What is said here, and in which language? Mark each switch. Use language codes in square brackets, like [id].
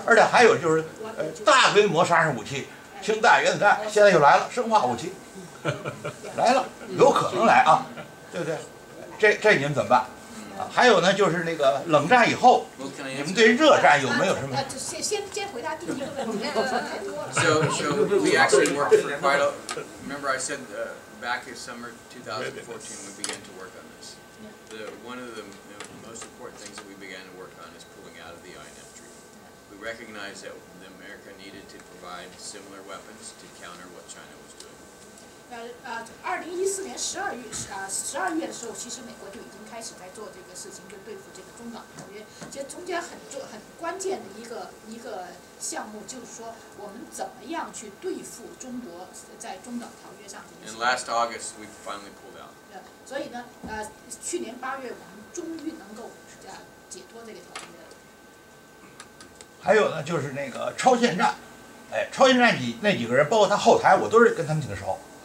[zh] 而且还有就是大规模杀伤武器，氢弹、原子弹，现在又来了，生化武器来了，有可能来啊，对不对？这你们怎么办？还有呢，就是那个冷战以后，你们对热战有没有什么？先回答第一个问题，太多了。 [en] So we actually worked for quite a. Remember, I said back in summer 2014 we began to work on this. One of the most important things that we began to work on is pulling out of the INF Treaty. We recognized that America needed to provide similar weapons to counter what China was doing. [zh] 2014年12月的时候，其实美国就已经开始在做这个事情，就对付这个中导条约。其实中间很关键的一个项目，就是说我们怎么样去对付中国在中导条约上的一些。 [en] And last August we finally pulled out. [zh] 所以呢，去年8月我们终于能够解脱这个条约了。还有呢，就是那个超限战，超限战那几个人，包括他后台，我都是跟他们挺熟。